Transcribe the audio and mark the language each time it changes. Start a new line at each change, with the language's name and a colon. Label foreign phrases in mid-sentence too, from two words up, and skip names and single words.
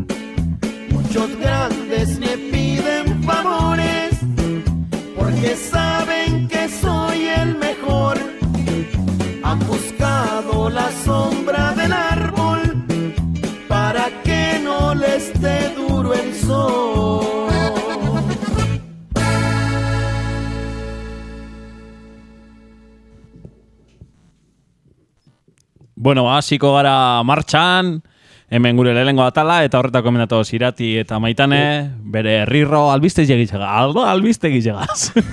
Spanish: Muchos grandes me piden favores, porque saben que soy el mejor. Han buscado la sombra del árbol para que no les dé duro el sol.
Basque: Bueno, hasiko gara martxan, hemen gure lehenengo atala, eta horretako emendatu Irati eta Maitane, bere herriro albistegi egitxegaz.